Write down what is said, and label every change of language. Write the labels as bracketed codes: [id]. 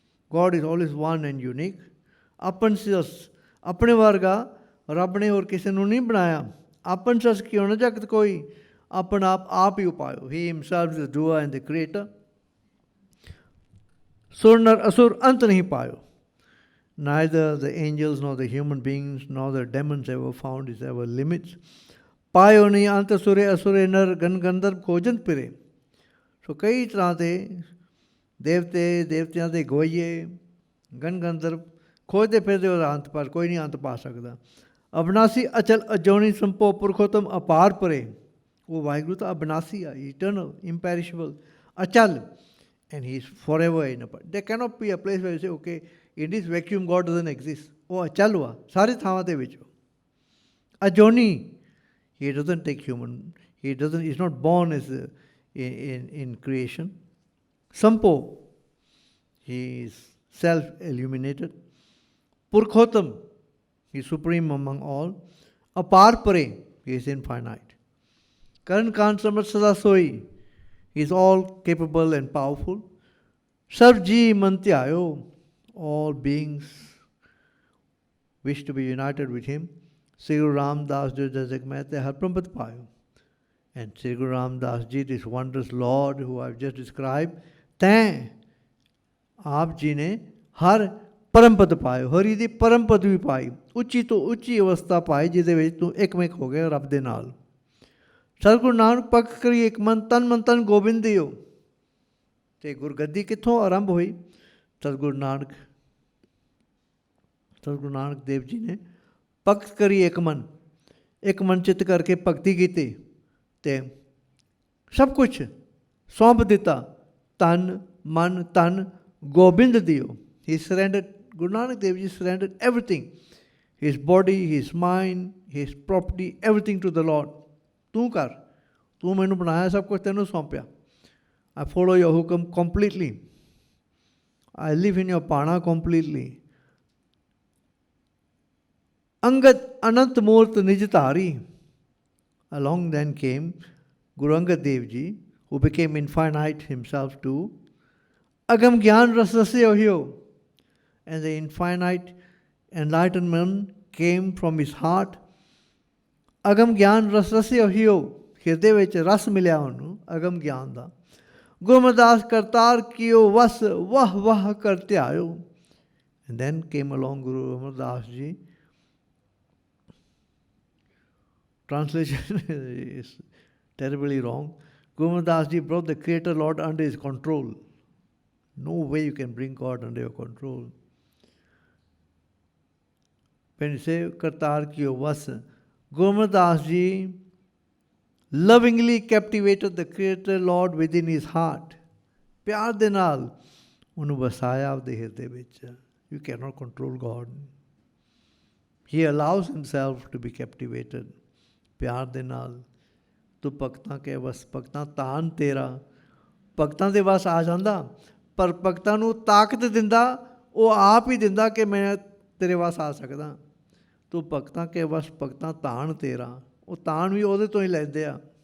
[en] God is always one and unique. [pa] ਆਪਨ ਸਸ ਆਪਣੇ ਵਰਗਾ ਰੱਬ ਨੇ ਹੋਰ ਕਿਸੇ ਨੂੰ ਨਹੀਂ ਬਣਾਇਆ। ਆਪਨ ਸਸ ਕਿਉ ਨ ਜਗਤ ਕੋਈ। ਆਪਣਾ ਆਪ ਹੀ ਉਪਾਇਓ। [en] He himself is the doer and the creator. [pa] ਸੁਰ ਨਰ ਅਸੁਰ ਅੰਤ ਨਹੀਂ ਪਾਇਓ। [en] Neither the angels nor the human beings nor the demons ever found his ever limits. [pa] ਪਾਇਓ ਨਹੀਂ ਅੰਤ ਸੁਰੇ ਅਸੁਰੇ ਨਰ ਗਨ ਗੰਧਰਵ ਖੋਜਨ ਫਿਰੇ। ਸੋ ਕਈ ਤਰ੍ਹਾਂ ਦੇ ਦੇਵਤੇ ਦੇਵਤਿਆਂ ਦੇ ਗਵਈਏ ਗਨ ਗੰਧਰਵ ਖੋਜਦੇ ਫਿਰਦੇ ਉਹਦਾ ਅੰਤ ਪਰ ਕੋਈ ਨਹੀਂ ਅੰਤ ਪਾ ਸਕਦਾ। ਅਬਨਾਸੀ ਅਚਲ ਅਜੋਨੀ ਸੰਪੋ ਪੁਰਖੋਤਮ ਅਪਾਰ ਪਰੇ। ਉਹ ਵਾਹਿਗੁਰੂ ਤਾਂ ਅਬਨਾਸੀ ਆ, [en] Eternal, imperishable, ਅਚਲ, and he is forever in a part. There cannot be a place where you say, okay, in this vacuum God doesn't exist. [pa] ਉਹ ਅਚਲ ਵਾ ਸਾਰੇ ਥਾਵਾਂ ਦੇ ਵਿੱਚ। [en] ਅਜੋਨੀ, he doesn't take human, he's not born as in creation. Sampo, he is self-illuminated. Purkhotam, he is supreme among all. Apar pare, he is infinite. Karan Khan Samrat Sada Soi, he is all capable and powerful. Sarvji Mantyayo, all beings wish to be united with him. Sri Guru Ramdas ji Jajak Mehte Har Prampad Payo. And Sri Guru Ramdas ji, this wondrous Lord who I have just described, [pa] ਤੈਂ ਆਪ ਜੀ ਨੇ ਹਰ ਪਰਮਪਦ ਪਾਇਓ। ਹਰੀ ਦੀ ਪਰਮਪਦ ਵੀ ਪਾਈ, ਉੱਚੀ ਤੋਂ ਉੱਚੀ ਅਵਸਥਾ ਪਾਈ ਜਿਹਦੇ ਵਿੱਚ ਤੂੰ ਇੱਕਮਿਕ ਹੋ ਗਿਆ ਰੱਬ ਦੇ ਨਾਲ। ਸਤਿਗੁਰੂ ਨਾਨਕ ਪੱਖ ਕਰੀ ਇੱਕ ਮਨ ਤਨ ਗੋਬਿੰਦ ਦਿਓ। ਅਤੇ ਗੁਰਗੱਦੀ ਕਿੱਥੋਂ ਆਰੰਭ ਹੋਈ? ਸਤਿਗੁਰੂ ਨਾਨਕ ਦੇਵ ਜੀ ਨੇ ਭਗਤ ਕਰੀ ਇੱਕ ਮਨ ਚਿੱਤ ਕਰਕੇ ਭਗਤੀ ਕੀਤੀ ਅਤੇ ਸਭ ਕੁਛ ਸੌਂਪ ਦਿੱਤਾ। ਤਨ ਮਨ ਧਨ ਗੋਬਿੰਦ ਦਿਓ। [en] He surrendered, Guru Nanak Dev ji surrendered everything, his body, his mind, his property, everything to the Lord. [pa] ਤੂੰ ਕਰ, ਤੂੰ ਮੈਨੂੰ ਬਣਾਇਆ, ਸਭ ਕੁਛ ਤੈਨੂੰ ਸੌਂਪਿਆ। [en] I follow your hukam completely. I live in your ਪਾਣਾ completely. Angad Anant Murt Nijitari. Along then came Guru Angad Dev Ji, who became infinite himself too. Agam Gyan Rasasya Hyo. And the infinite enlightenment came from his heart. Agam Gyan Rasasya Hyo. [pa] ਹਿਰਦੇ ਵਿੱਚ ਰਸ ਮਿਲਿਆ ਉਹਨੂੰ ਅਗਮ ਗਿਆਨ ਦਾ। ਗੁਰਮਦਾਸ ਕਰਤਾਰ ਕੀਓ ਵਸ ਵਾਹ ਵਾਹ ਕਰ ਧਿਆਇਓ। [en] And then came along Guru Amardas Ji. Translation is terribly wrong. Guru Amardas Ji brought the Creator Lord under his control. No way you can bring God under your control. When you say Kartar Kiyo Vas, Guru Amardas Ji lovingly captivated the Creator Lord within his heart. [pa] ਪਿਆਰ ਦੇ ਨਾਲ ਉਹਨੂੰ ਵਸਾਇਆ ਆਪਦੇ ਹਿਰਦੇ ਵਿੱਚ। [en] You cannot control God. He allows himself to be captivated. [pa] ਪਿਆਰ ਦੇ ਨਾਲ ਤੂੰ ਭਗਤਾਂ ਕੇ ਵਸ, ਭਗਤਾਂ ਤਾਨ ਤੇਰਾ, ਭਗਤਾਂ ਦੇ ਵਸ ਆ ਜਾਂਦਾ। ਪਰ ਭਗਤਾਂ ਨੂੰ ਤਾਕਤ ਦਿੰਦਾ ਉਹ ਆਪ ਹੀ ਦਿੰਦਾ ਕਿ ਮੈਂ ਤੇਰੇ ਵਸ ਆ ਸਕਦਾ। ਤੂੰ ਭਗਤਾਂ ਕੇ ਵਸ, ਭਗਤਾਂ ਤਾਨ ਤੇਰਾ, ਉਹ ਤਾਨ ਵੀ ਉਹਦੇ ਤੋਂ ਹੀ ਲੈਂਦੇ ਆ।